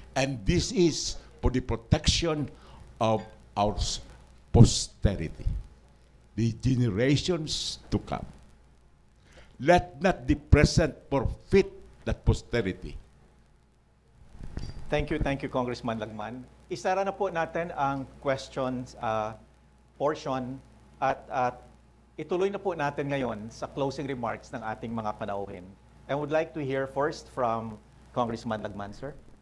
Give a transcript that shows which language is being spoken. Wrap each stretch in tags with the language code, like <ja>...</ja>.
<en>And this is for the protection of our posterity, the generations to come. Let not the present forfeit that posterity. Thank you, Congressman Lagman.</en> <tl>Isara na po natin ang questions portion at ituloy na po natin ngayon sa closing remarks ng ating mga panauhin.</tl> <en>I would like to hear first from Congressman Lagman, sir.</en>